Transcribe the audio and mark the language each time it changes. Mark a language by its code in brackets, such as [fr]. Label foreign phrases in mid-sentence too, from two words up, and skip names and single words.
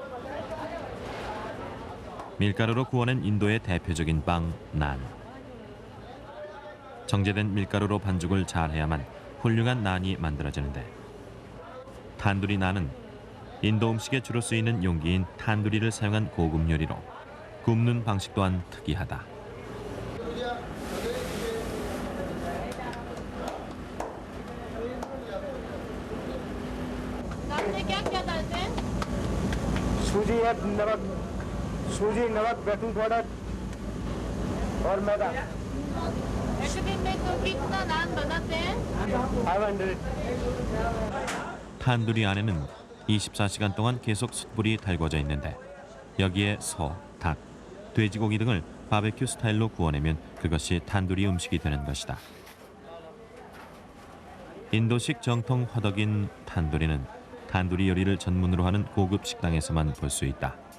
[ko] 밀가루로 구워낸 인도의 대표적인 빵, 난. 정제된 밀가루로 반죽을 잘해야만 훌륭한 난이 만들어지는데 탄두리 난은 인도 음식에 주로 쓰이는 용기인 탄두리를 사용한 고급 요리로 굽는 방식 또한 특이하다. [hi] आपने क्या क्या डालते हैं? सूजी है, नमक, सूजी, नमक, [en] baking powder [hi] और मैदा। एक दिन में तो कितना नान बनाते हैं? 500। [ko] 탄두리 안에는 24시간 동안 계속 숯불이 달궈져 있는데 여기에 소, 닭, 돼지고기 등을 바베큐 스타일로 구워내면 그것이 탄두리 음식이 되는 것이다. 인도식 정통 화덕인 탄두리는 탄두리 요리를 전문으로 하는 고급 식당에서만 볼 수 있다.